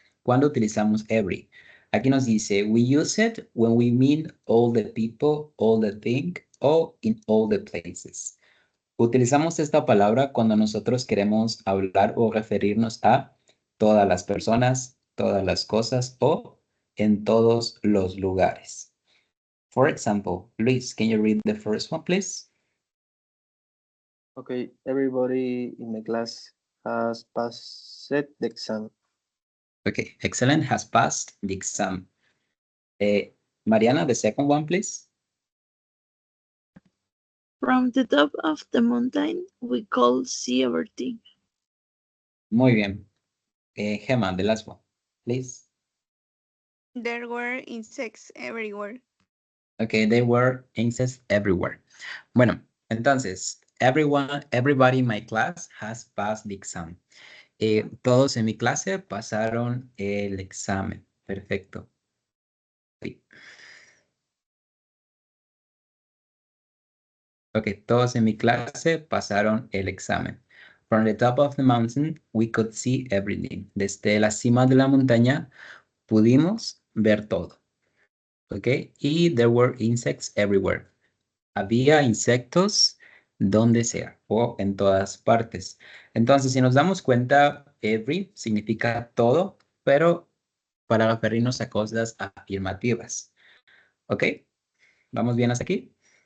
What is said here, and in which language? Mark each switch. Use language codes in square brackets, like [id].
[es] ¿Cuándo utilizamos every? Aquí nos dice, [en] we use it when we mean all the people, all the thing, or in all the places. [es] Utilizamos esta palabra cuando nosotros queremos hablar o referirnos a todas las personas, todas las cosas o en todos los lugares. [en] For example, Luis, can you read the first one, please? Okay, everybody in the class has passed the exam. Okay, excellent. Has passed the exam. Mariana, the second one, please. From the top of the mountain, we could see everything. [es] Muy bien. [en] Gemma, the last one, please. There were insects everywhere. Okay, there were insects everywhere. [es] Bueno, entonces, [en] everybody in my class has passed the exam. [es] Todos en mi clase pasaron el examen. Perfecto. Sí. Ok, todos en mi clase pasaron el examen. [en] From the top of the mountain, we could see everything. [es] Desde la cima de la montaña, pudimos ver todo. [en] Ok, y there were insects everywhere. [es] Había insectos donde sea o en todas partes. Entonces, si nos damos cuenta, every significa todo, pero para referirnos a cosas afirmativas. ¿Ok? ¿Vamos bien hasta aquí?